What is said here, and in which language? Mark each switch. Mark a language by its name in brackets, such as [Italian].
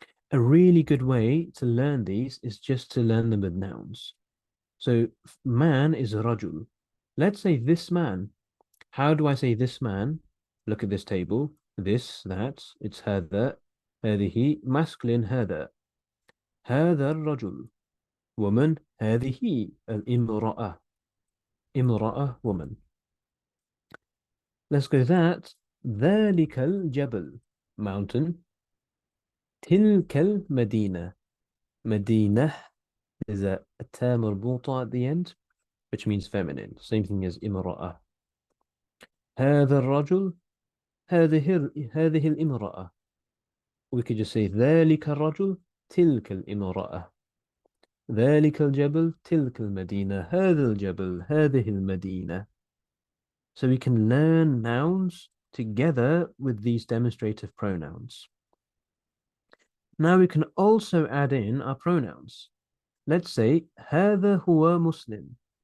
[English] A really good way to learn these is just to learn them with nouns. So man is rajul. Let's say this man. How do I say this man? Look at this table. This, that, it's [Arabic] هذا, هذه, [English] masculine [Arabic] هذا. هذا الرجل. Woman, هذه الامرأة. امرأة, woman. [English] Let's go that. [Arabic] ذلك الجبل. [English] Mountain. [Arabic] تلك المدينة. [English] مدينة is a ta مربوطة at the end, which means feminine. Same thing as [Arabic] امرأة. هذا الرجل. هذه الامرأة. [English] We could just say [Arabic] ذلك الرجل. تلك الامرأة. ذلك الجبل. تلك المدينة. هذا الجبل. هذه المدينة. [English] So we can learn nouns together with these demonstrative pronouns. Now we can also add in our pronouns. Let's say [Arabic] هذا هو مسلم.